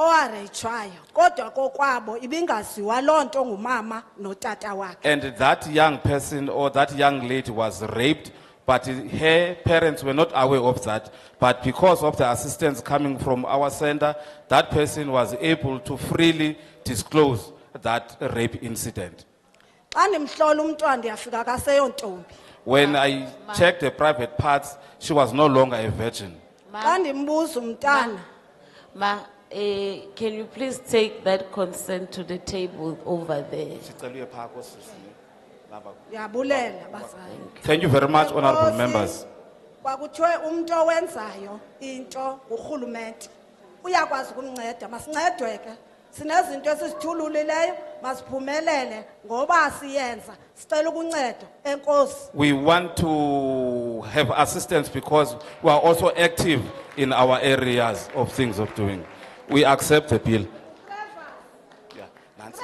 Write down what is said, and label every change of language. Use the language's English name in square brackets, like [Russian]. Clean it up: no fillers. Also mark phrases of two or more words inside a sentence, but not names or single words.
[Xhosa] owareyitshwayo kodwa kokwabo ibingaziwa loo nto ngumama notata wakhe. [English] And that young person or that young lady was raped, but her parents were not aware of that. But because of the assistance coming from our center, that person was able to freely disclose that rape incident. [Xhosa] Xa ndimhlola umntwana ndiyafika kaseyontombi. [English] When I checked the private parts, she was no longer a virgin. [Xhosa] Xa ndimbuza umntana. [English] Can you please take that consent to the table over there? [Xhosa] Ndiyabulela bazali. [English] Thank you very much, honorable members. [Xhosa] Kwakuthiwe umuntu owenzayo into urhulumente uyakwazi ukumnceda, masincedwe ke. Sinezinto esizithululileyo masiphumelele ngoba siyenza sicela ukuncedo. Enkosi. [English] We want to have assistance because we are also active in our areas of things of doing. We accept the bill. Yeah, Nancy.